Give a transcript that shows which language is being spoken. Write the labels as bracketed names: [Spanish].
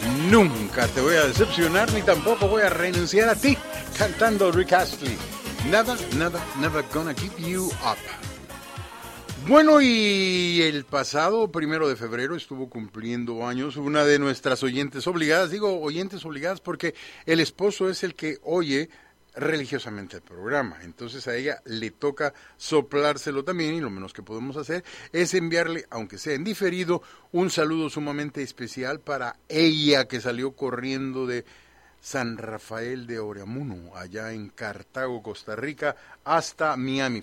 [Spanish] Nunca te voy a decepcionar ni tampoco voy a renunciar a ti. Cantando Rick Astley. [English] Never, never, never gonna give you up. [Spanish] Bueno, y el pasado primero de febrero estuvo cumpliendo años una de nuestras oyentes obligadas. Digo oyentes obligadas porque el esposo es el que oye religiosamente el programa. Entonces a ella le toca soplárselo también, y lo menos que podemos hacer es enviarle, aunque sea en diferido, un saludo sumamente especial para ella, que salió corriendo de San Rafael de Oreamuno, allá en Cartago, Costa Rica, hasta Miami.